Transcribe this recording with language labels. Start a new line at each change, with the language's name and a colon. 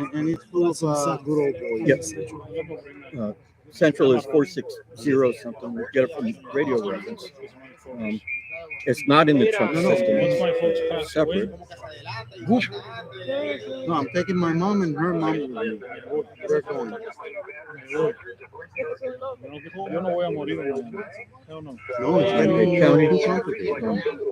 English: And it's full of good old boys. Yep. Central is 460 something. We get it from Radio Reference. It's not in the trunk system. It's separate. No, I'm taking my mom and her mom with me. We're going.
Spanish: Yo no voy a morir de mañana.
English: Hell no. No, it's going to be too complicated.